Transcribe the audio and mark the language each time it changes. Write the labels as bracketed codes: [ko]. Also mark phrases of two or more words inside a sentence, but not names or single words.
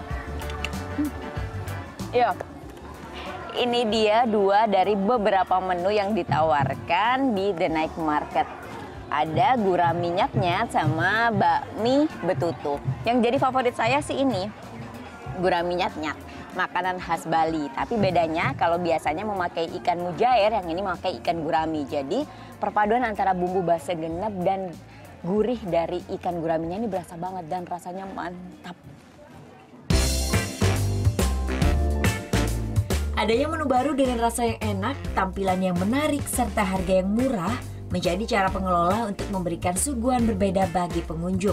[id] Yuk, ini dia dua dari beberapa menu yang ditawarkan di The Night Market. Ada gurami nyat-nyat sama bakmi betutu. Yang jadi favorit saya sih ini, gurami nyat-nyat, makanan khas Bali. Tapi bedanya kalau biasanya memakai ikan mujair, yang ini memakai ikan gurami. Jadi perpaduan antara bumbu base genep dan gurih dari ikan guraminya ini berasa banget dan rasanya mantap. Adanya menu baru dengan rasa yang enak, tampilan yang menarik, serta harga yang murah menjadi cara pengelola untuk memberikan suguhan berbeda bagi pengunjung.